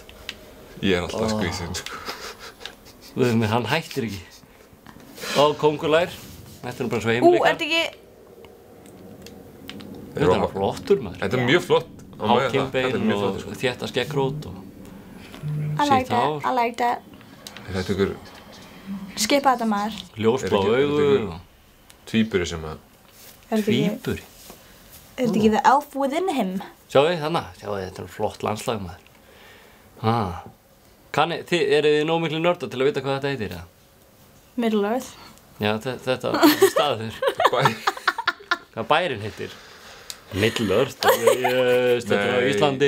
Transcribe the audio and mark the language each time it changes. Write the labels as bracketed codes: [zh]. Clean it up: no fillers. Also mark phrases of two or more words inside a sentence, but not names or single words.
[is] Ég er alltaf að [en] squeeze in, [is] sko. Hann hættir ekki. Kóngulær. Þetta er nú bara svo heimleikar. Ertu ekki... Þetta var flottur maður. Þetta er mjög flott. Hákinnbein og þétta skeggrót og sítt hár. [en] I like that. [is] Þetta er ykkur... Skipa þetta maður. Ljósblá augu. Tvíburi sem að... Tvíburi? Er þetta ekki [en] the elf within him? [is] Sjáu þið þannig? Sjáu þið, þetta er flott landslag maður. Eru þið nóg miklu nörda til að vita hvað þetta heitir, eða? Middle-earth. Já, þetta staður. Hvað bærin heitir? Middle-earth. Þetta er á Íslandi.